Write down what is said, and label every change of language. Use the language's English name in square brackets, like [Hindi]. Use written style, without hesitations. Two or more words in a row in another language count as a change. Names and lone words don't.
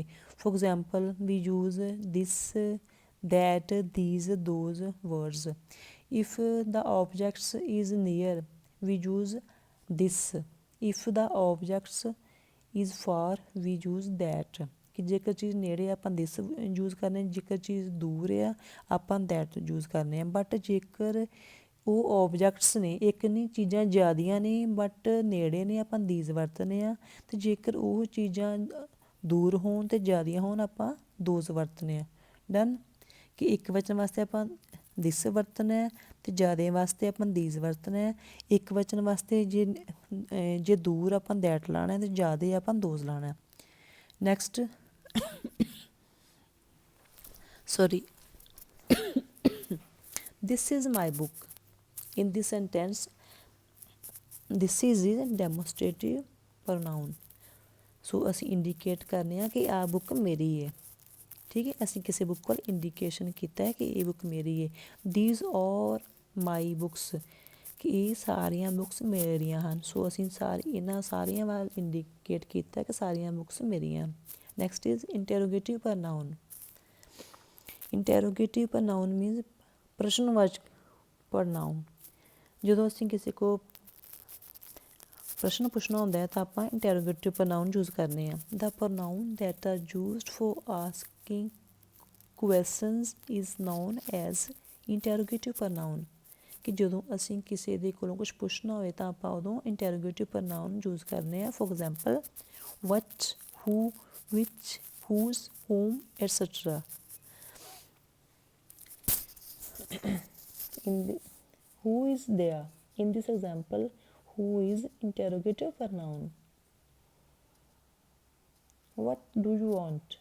[English] for example we use this, that, these, those words. If the objects is near we use this. If the objects is far we use that. [Punjabi] ਕਿ ਜੇਕਰ ਚੀਜ਼ ਨੇੜੇ ਆਪਾਂ [English] this use [Punjabi] ਕਰਨੇ, ਜੇਕਰ ਚੀਜ਼ ਦੂਰ ਆ ਆਪਾਂ [English] that use [Punjabi] ਕਰਨੇ ਆ. ਬਟ ਜੇਕਰ ਉਹ ਓਬਜੈਕਟਸ ਨੇ, ਇੱਕ ਨਹੀਂ ਚੀਜ਼ਾਂ ਜ਼ਿਆਦੀਆਂ ਨੇ ਬਟ ਨੇੜੇ ਨੇ, ਆਪਾਂ ਦੀਜ਼ ਵਰਤਨੇ ਆ. ਅਤੇ ਜੇਕਰ ਉਹ ਚੀਜ਼ਾਂ ਦੂਰ ਹੋਣ ਅਤੇ ਜ਼ਿਆਦੀਆਂ ਹੋਣ ਆਪਾਂ ਦੋਜ਼ ਵਰਤਨੇ ਆ. ਡਨ. ਕਿ ਇੱਕ ਵਚਨ ਵਾਸਤੇ ਆਪਾਂ ਦਿਸ ਵਰਤਣਾ ਹੈ ਅਤੇ ਜ਼ਿਆਦਾ ਵਾਸਤੇ ਆਪਾਂ ਦੀਜ਼ ਵਰਤਣਾ ਹੈ. ਇੱਕ ਵਚਨ ਵਾਸਤੇ ਜੇ ਦੂਰ ਆਪਾਂ ਦੈਟ ਲਾਣਾ ਅਤੇ ਜ਼ਿਆਦਾ ਆਪਾਂ ਦੋਜ਼ ਲਾਣਾ. [English] ਨੈਕਸਟ sorry this is my book. In this sentence this is a demonstrative pronoun. [Punjabi] ਸੋ ਅਸੀਂ ਇੰਡੀਕੇਟ ਕਰਨੇ ਆ ਕਿ ਆਹ ਬੁੱਕ ਮੇਰੀ ਹੈ. ਠੀਕ ਹੈ, ਅਸੀਂ ਕਿਸੇ ਬੁੱਕ ਕੋਲ ਇੰਡੀਕੇਸ਼ਨ ਕੀਤਾ ਹੈ ਕਿ ਇਹ ਬੁੱਕ ਮੇਰੀ ਹੈ. [English] these are my books. [Punjabi] ਕਿ ਇਹ ਸਾਰੀਆਂ ਬੁੱਕਸ ਮੇਰੀਆਂ ਹਨ. ਸੋ ਅਸੀਂ ਇਹਨਾਂ ਸਾਰੀਆਂ ਵੱਲ ਇੰਡੀਕੇਟ ਕੀਤਾ ਕਿ ਸਾਰੀਆਂ ਬੁੱਕਸ ਮੇਰੀਆਂ. [English] next is interrogative pronoun. interrogative pronoun means ਪ੍ਰਸ਼ਨਵਾਚਕ pronoun. [Punjabi] ਜਦੋਂ ਅਸੀਂ ਕਿਸੇ ਕੋ ਪ੍ਰਸ਼ਨ ਪੁੱਛਣਾ ਹੁੰਦਾ ਹੈ ਤਾਂ ਆਪਾਂ [English] interrogative pronoun use [Punjabi] ਕਰਨੇ ਆ. [English] the pronoun that are used for asking questions is known as interrogative pronoun. [Punjabi] ਕਿ ਜਦੋਂ ਅਸੀਂ ਕਿਸੇ ਦੇ ਕੋਲੋਂ ਕੁਛ ਪੁੱਛਣਾ ਹੋਵੇ ਤਾਂ ਆਪਾਂ ਉਦੋਂ [English] interrogative pronoun use [Punjabi] ਕਰਨੇ ਆ. [English] for example what, who, which, whose, whom, etc. Who is there? In this example, who is interrogative pronoun. What do you want?